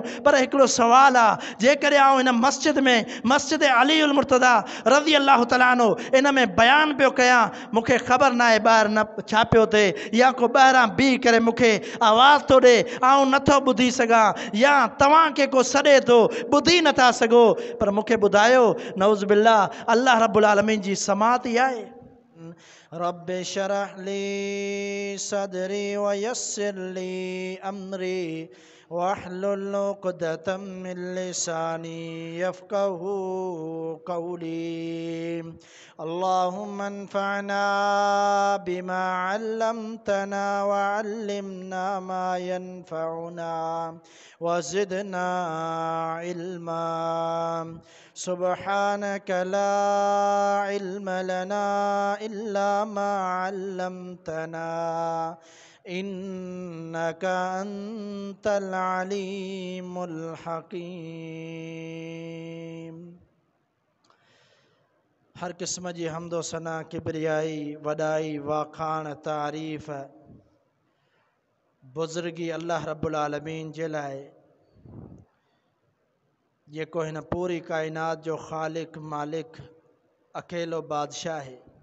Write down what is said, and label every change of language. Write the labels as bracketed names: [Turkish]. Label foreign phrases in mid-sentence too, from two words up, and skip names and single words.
[Sindhi] पर हिकिड़ो सुवालु आहे, जेकॾहिं आउं इन मस्जिद में मस्जिद अली उल मुर्तज़ा [Arabic] رضي الله تعالى عنه [Sindhi] इन में बयान पियो कयां, मूंखे ख़बर न आहे ॿाहिरि न छा पियो थिए, या को ॿाहिरां बीह करे मूंखे आवाज़ थो ॾे, आउं नथो ॿुधी सघां, या तव्हांखे को सॾे थो ॿुधी नथा सघो, पर मूंखे ॿुधायो [Arabic] نعوذ بالله الله رب العالمين [Sindhi] जी समात ई आहे। [Arabic] رب اشرح لي صدري و يسر لي أمري واحلل عقدة من لساني يفقهوا قولي. اللهم انفعنا بما علمتنا و علمنا ما ينفعنا و زدنا علما. سبحانك لا علم لنا إلا ما علمتنا إنك أنت العليم الحكيم. [Sindhi] हर किस्म जी हम्दो सना, किबरियाई, वॾाई, वाखाण, तारीफ़, बुज़ुर्गी [Arabic] الله رب العالمين [Sindhi] जे लाइ, जेको हिन पूरी काइनात जो ख़ालिक मालिक अकेलो बादशाह है।